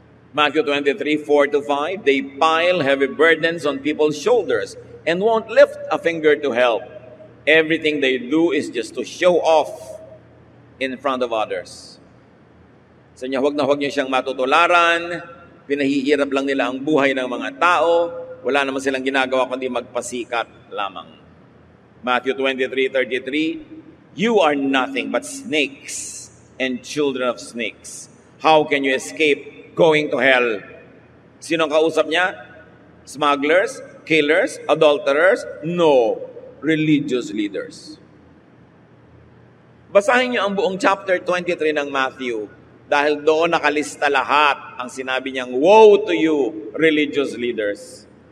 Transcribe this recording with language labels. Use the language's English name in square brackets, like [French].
[English] Matthew 23:4-5, they pile heavy burdens on people's shoulders and won't lift a finger to help. Everything they do is just to show off in front of others. [Filipino] Sa niya, huwag niyo siyang matutularan, pinahihirap lang nila ang buhay ng mga tao, wala naman silang ginagawa kundi magpasikat lamang. [English] Matthew 23:33, you are nothing but snakes and children of snakes. How can you escape going to hell? [Filipino] Sinong kausap niya? [English] Smugglers? Killers? Adulterers? No. Religious leaders. [Filipino] Basahin niyo ang buong chapter 23 ng Matthew dahil doon nakalista lahat ang sinabi niyang, [English] woe to you, religious leaders.